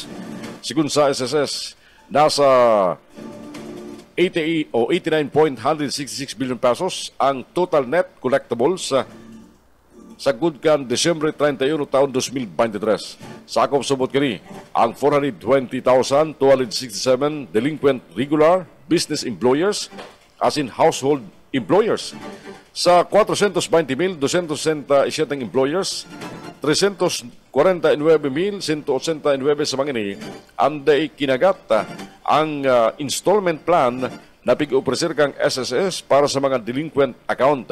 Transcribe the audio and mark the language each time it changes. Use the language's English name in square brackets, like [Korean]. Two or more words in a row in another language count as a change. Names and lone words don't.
[Bikol] Sigun sa SSS, nasa 89.166 billion pesos ang [English] total net collectibles [Bikol] sa good kan Desyembre 31 taon 2023. Sakop subot kini ang 420,267 [English] delinquent regular business employers [Bikol] as in [English] household employers. [Bikol] Sa 420,267 employers, 349,189 sa mga ini anday kinagat ang installment plan na pig-opresir kang SSS para sa mga [English] delinquent account.